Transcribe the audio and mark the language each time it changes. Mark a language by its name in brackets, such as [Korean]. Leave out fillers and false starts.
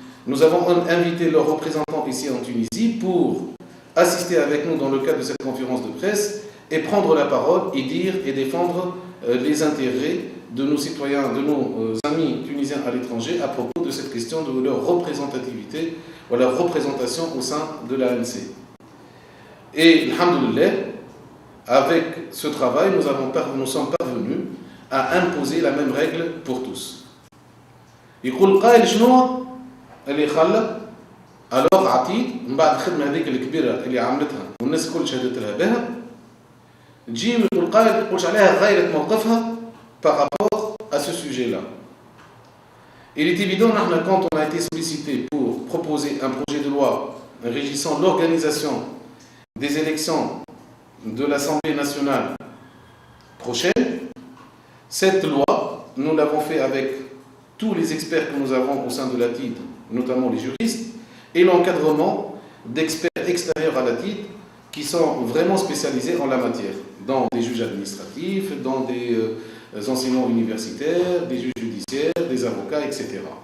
[French] Nous avons invité leurs représentants ici en Tunisie pour assister avec nous dans le cadre de cette conférence de presse et prendre la parole et dire et défendre les intérêts de nos citoyens, de nos amis tunisiens à l'étranger à propos de cette question de leur représentativité ou leur représentation au sein de l'ANC. Et, alhamdoulilah, avec ce travail, nous sommes parvenus à imposer la même règle pour tous. [Arabic] يقول قائل شنو اللي خلى [French] alors [Arabic] عتيد من بعد الخدمه هذيك الكبيره اللي عملتها والناس الكل شهدت لها بها تجي ويقول قائل ما يقولش عليها غيرت موقفها [French] par rapport à ce sujet-là. Il est évident, quand on a été sollicité pour proposer un projet de loi régissant l'organisation des élections de l'Assemblée nationale prochaine, cette loi, nous l'avons fait avec tous les experts que nous avons au sein de la TID, notamment les juristes, et l'encadrement d'experts extérieurs à la TID qui sont vraiment spécialisés en la matière, dans des juges administratifs, dans des enseignants universitaires, des juges judiciaires, des avocats, etc.